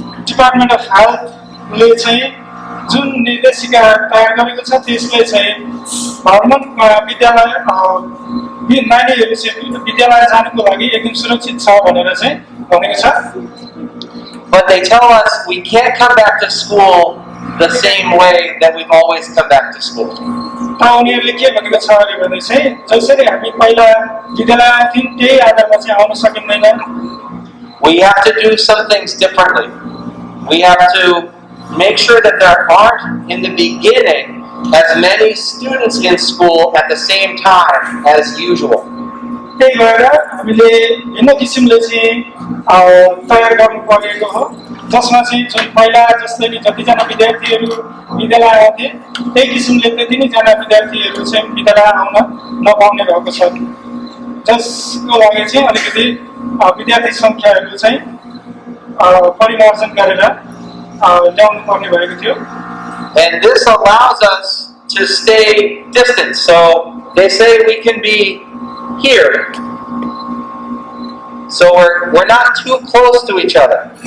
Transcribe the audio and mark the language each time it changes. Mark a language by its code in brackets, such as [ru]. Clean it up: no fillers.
[ne] Department of Health ले चाहिँ जुन निर्देशिका तयार गरेको छ त्यसले चाहिँ भर्मन्टमा विद्यालय नानीहरु चाहिँ विद्यालय जानुको लागि एकदम सुरक्षित छ भनेर चाहिँ भनेको छ. [en] But they tell us we can't come back to school the same way that we've always come back to school. [ne] उनीहरुले के भनेको छ भने चाहिँ जसरी हामी पहिला विद्यालय आउँथ्यौं त्यही आधारमा चाहिँ आउन सकिँदैन. [en] We have to do some things differently. We have to make sure that there aren't in the beginning as many students in school at the same time as usual. [ne] त्यही भएर हामीले भिन्न किसिमले चाहिँ तयार गर्नु परेको हो जसमा चाहिँ जुन पहिला जस्तै नि जतिजना विद्यार्थीहरू विद्यालय आउँथे त्यही किसिमले त्यति नै जना विद्यार्थीहरू चाहिँ विद्यालय आउन नपाउने भएको छ जसको लागि चाहिँ अलिकति विद्यार्थी संख्याहरू चाहिँ परिमार्जन गरेर ल्याउनु पर्ने भएको थियो [en] And this allows us to stay distant. So they say we can be here. So we're not too close to each other.